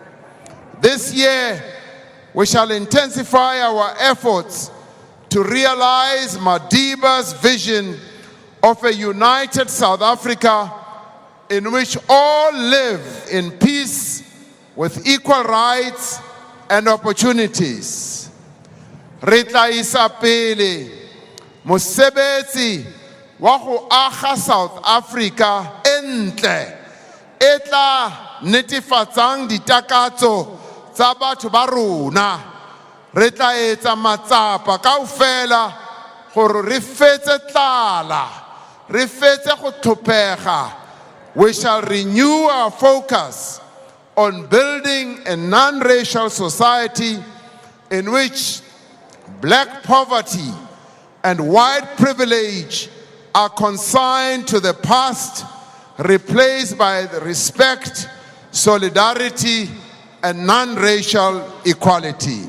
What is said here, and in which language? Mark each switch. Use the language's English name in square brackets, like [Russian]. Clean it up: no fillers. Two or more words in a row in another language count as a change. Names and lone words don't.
[English] This year, we shall intensify our efforts to realize Madiba's vision of a united South Africa in which all live in peace with equal rights and opportunities. [Tswana] Re tla isa pele mosebetsi wa go aga South Africa entle e tla netefatsang ditakatso tsa batho ba rona. [Southern Sotho] Re tla etsa matsapa kaofela gore re fetse tlala, re fetse go tlhopega. [English] We shall renew our focus on building a non-racial society in which black poverty and white privilege are consigned to the past, replaced by the respect, solidarity, and non-racial equality.